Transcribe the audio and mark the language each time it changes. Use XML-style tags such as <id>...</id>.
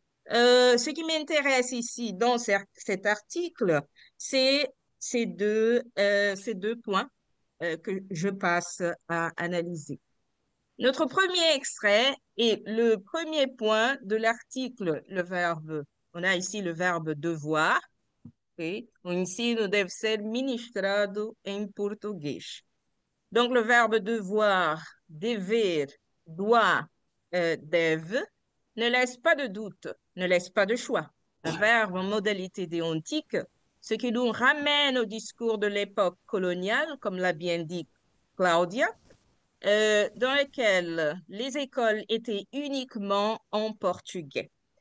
<fr>Ce qui m'intéresse ici dans cet article, c'est ces deux points que je passe à analyser. Notre premier extrait est le premier point de l'article, le verbe. On a ici le verbe devoir.</fr> <pt>Ok? O ensino deve ser ministrado em português.</pt> <fr>Donc, le verbe devoir, dever, doit, deve, ne laisse pas de doute, ne laisse pas de choix. Un verbe en modalité déontique, ce qui nous ramène au discours de l'époque coloniale, comme l'a bien dit Claudia, dans lequel les écoles étaient uniquement en portugais.</fr>